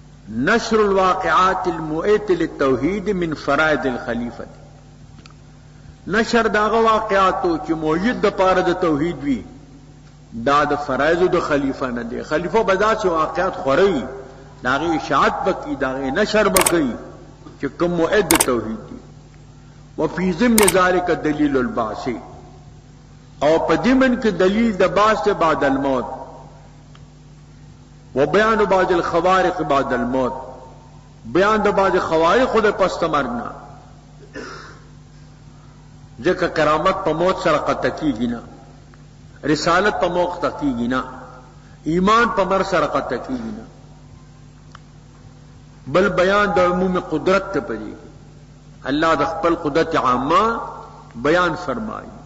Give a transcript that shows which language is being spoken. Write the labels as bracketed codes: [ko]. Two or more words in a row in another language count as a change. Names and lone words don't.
[ar] نشر الواقعات المؤیت للتوحید من فرائض الخلیفہ، [ps] نشر داغه واقعاتو چې مؤید د پاره د توحید وی، دا د فرایض د خلیفہ نه دی. خلیفہ بدا چې واقعات خوري داغه اشاعت بکی، داغه نشر بکی چې کوم مؤید د توحید دی. [ar] وفي ضمن ذلك دلیل البعث، [ps] او په ضمن کې دلیل د بعث بعد الموت، [ar] وبيان بعض الخوارق بعد الموت، [ps] بیان د بعض خوارق د پس مرګ نه، ځکه کرامت په موت سره قطع کیږي نه، رسالت په موت قطع کیږي نه، ایمان په مر سره قطع کیږي نه، بل بیان د عموم قدرت ته پدې الله د خپل قدرت عامه بیان فرمایي.